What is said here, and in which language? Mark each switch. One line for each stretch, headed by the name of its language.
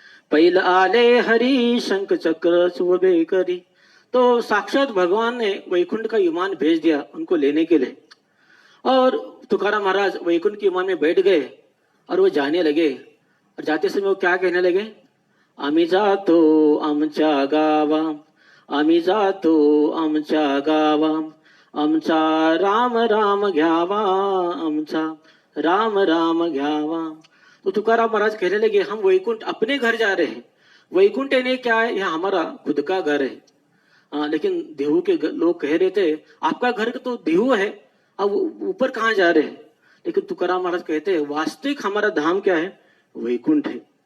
Marathi: पैल आले हरि शंख चक्र शोभे करी।
Hindi: तो साक्षात भगवान ने वैकुंठ का विमान भेज दिया उनको लेने के लिए, और तुकाराम महाराज वैकुंठ के विमान में बैठ गए और वो जाने लगे। और जाते समय वो क्या कहने लगे?
Marathi: आम्ही जातो आमच्या गावा, आम्ही जातो आमच्या गावा, आमचा राम राम घ्यावा, आमचा राम राम घ्यावा।
Hindi: तो तुकाराम महाराज कहने लगे, हम वैकुंठ अपने घर जा रहे हैं। वैकुंठ ने क्या है? यह हमारा खुद का घर है। लेकिन देहू के लोग कह रहे थे, आपका घर तो देहू है, अब ऊपर कहाँ जा रहे हैं? लेकिन तुकाराम महाराज कहते हैं, वास्तविक हमारा धाम क्या है? वैकुंठ है।